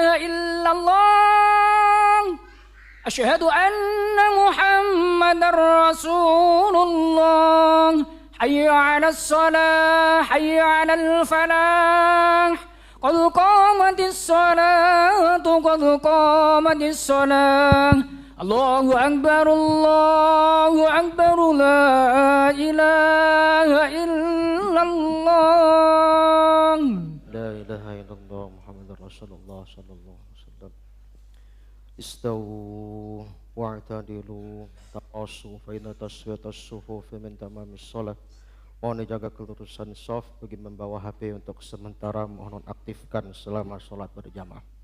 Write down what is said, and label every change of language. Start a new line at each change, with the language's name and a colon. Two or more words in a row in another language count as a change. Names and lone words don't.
Arabic: إلا الله أشهد أن محمد رسول الله حي على الصلاة حي على الفلاح قد قامت الصلاة قد قامت الصلاة الله أكبر لا إله إلا الله لا إله إلا الله محمد رسول الله صلى الله عليه وسلم استووا واعتدلوا تراصوا فإن تسوية الصفوف من تمام الصلاة.
Indonesian: Mohon dijaga kelurusan shaf. Bagi membawa HP untuk sementara mohon aktifkan selama sholat berjamaah.